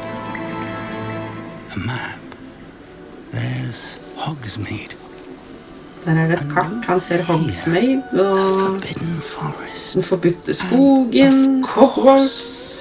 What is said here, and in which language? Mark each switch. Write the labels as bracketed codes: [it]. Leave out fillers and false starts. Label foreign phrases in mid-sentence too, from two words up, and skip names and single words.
[en] A map. There's Hogsmeade. [no] Der det et kart. Han ser Hogsmeade og den forbudte skogen, Hogwarts.